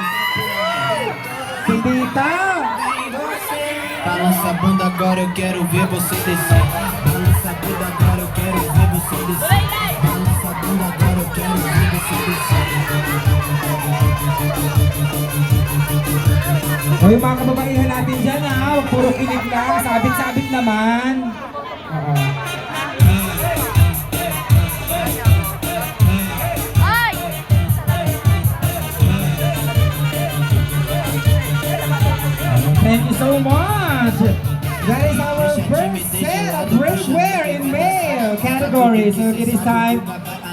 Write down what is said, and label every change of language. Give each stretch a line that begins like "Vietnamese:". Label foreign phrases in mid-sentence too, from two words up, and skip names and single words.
Filipino: Si Tita!
Portuguese: Balança a bunda agora, eu quero ver você descer. Balança a bunda agora, eu quero ver você descer. Balança a bunda agora, eu quero ver você descer.
Filipino: O, yung mga kababaihan natin dyan ha, huwag puro kilig lang, sabit-sabit naman. Oo. Ay!
English: Thank you so much! That is our first set of drinkware in male category. So it is time